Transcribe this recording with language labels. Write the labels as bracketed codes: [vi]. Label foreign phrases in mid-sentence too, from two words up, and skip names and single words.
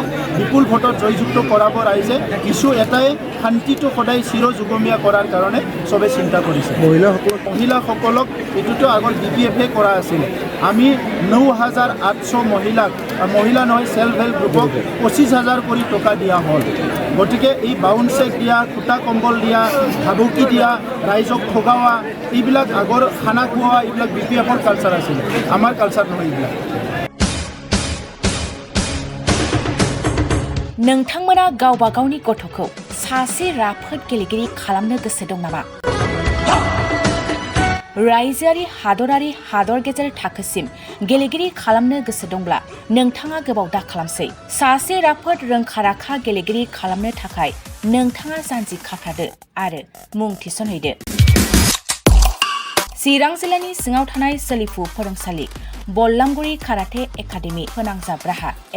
[as] বিপুল ভোটত জয়যুক্ত কৰাব ৰাইজে ইছ্যু এটাই শান্তিটো সদায় চিৰযুগমীয়া কৰাৰ কাৰণে চবে চিন্তা কৰিছে মহিলাসকলক এইটোতো আগত বিপিএফে কৰা আছিলে আমি ৯,৮০০ মহিলা নহয় [en] self help [as] গ্ৰুপক ২৫,০০০ কৰি টকা দিয়া হ'ল গতিকে এই [en] bounce cheque [as] দিয়া খুটা কম্বল দিয়া ভাবুকি দিয়া ৰাইজক ঠগাৱা এইবিলাক আগৰ খানা খোৱা এইবিলাক বিপিএফৰ কালচাৰ আছিলে আমাৰ কালচাৰ নহয় এইবিলাক [brx] नोंथांमोना गावबा गावनि गथ'खौ सासे राफोद गेलेगिरि खालामनो गोसो दं नामा? रायजोआरि हादरारि हादर गेजेर थाखोसिम गेलेगिरि खालामनो गोसो दंब्ला नोंथाङा गोबाव दा खालामसै सासे राफोद रोंखा-राखा गेलेगिरि खालामनो थाखाय नोंथाङा जानजि खाफ्रादो आरो मुं थिसनहैदो चिरां जिल्लानि सिङाव थानाय सोलिफु फोरोंसालि बल्लामगुरि [en] karate academy [brx] फोनांजाब राहा